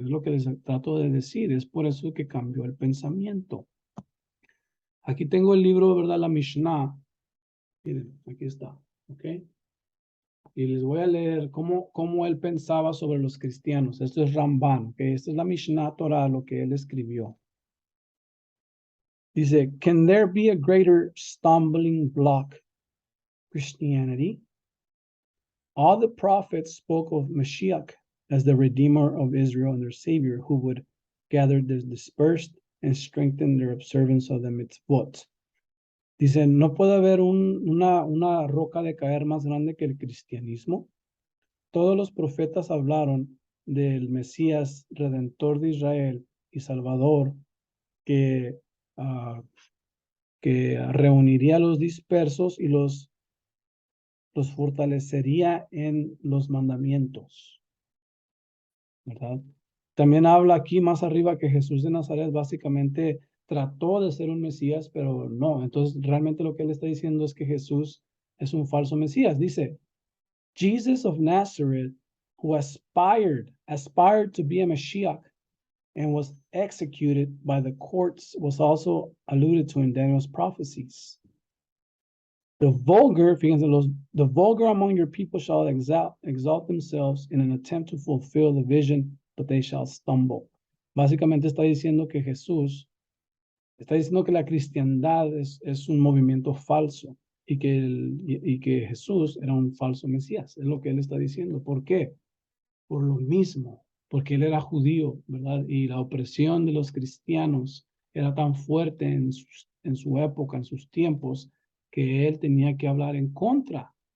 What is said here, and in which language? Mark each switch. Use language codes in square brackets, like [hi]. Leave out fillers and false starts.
[es] Es lo que les trato de decir, es por eso que cambió el pensamiento. Aquí tengo el libro, ¿verdad? La Mishnah. Miren, aquí está, ¿ok? Y les voy a leer cómo él pensaba sobre los cristianos. Esto es Ramban, ¿ok? Esta es la Mishnah Torah, lo que él escribió. [en] Dice, can there be a greater stumbling block? Christianity. All the prophets spoke of Mashiach as the Redeemer of Israel and their Savior, who would gather the dispersed and strengthen their observance of the mitzvot. [es] Dice, no puede haber una roca de caer más grande que el cristianismo. Todos los profetas hablaron del Mesías, Redentor de Israel y Salvador, que, que reuniría a los dispersos y los fortalecería en los mandamientos, ¿verdad? También habla aquí más arriba que Jesús de Nazaret básicamente trató de ser un Mesías, pero no. Entonces, realmente lo que él está diciendo es que Jesús es un falso Mesías. [en] Dice, Jesus of Nazareth, who aspired to be a Mashiach and was executed by the courts, was also alluded to in Daniel's prophecies. The vulgar, fíjense, the vulgar among your people shall exalt themselves in an attempt to fulfill the vision, but they shall stumble. [es] Básicamente está diciendo que Jesús, está diciendo que la cristiandad es un movimiento falso y que Jesús era un falso Mesías. Es lo que él está diciendo. ¿Por qué? Por lo mismo, porque él era judío, ¿verdad? Y la opresión de los cristianos era tan fuerte en su época, en sus tiempos, que él tenía que hablar en contra.